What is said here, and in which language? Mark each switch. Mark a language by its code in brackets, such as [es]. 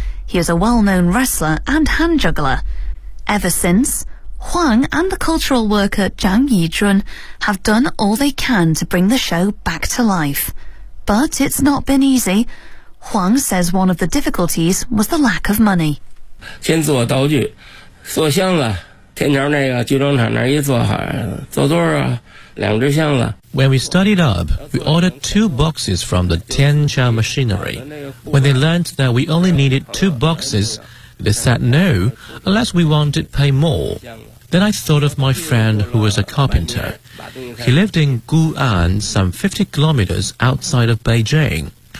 [en] He is a well-known wrestler and hand juggler. Ever since, Huang and the cultural worker Zhang Yijun have done all they can to bring the show back to life. But it's not been easy. Huang says one of the difficulties was the lack of money. [zh] 先做道具，做箱子，天桥那个集装厂那一做好，做多少啊？两只箱子。 [en] When we studied up, we ordered 2 boxes from the Tianjia machinery. When they learned that we only needed 2 boxes, they said no, unless we wanted to pay more. Then I thought of my friend who was a carpenter. He lived in Gu'an, some 50 kilometers outside of Beijing.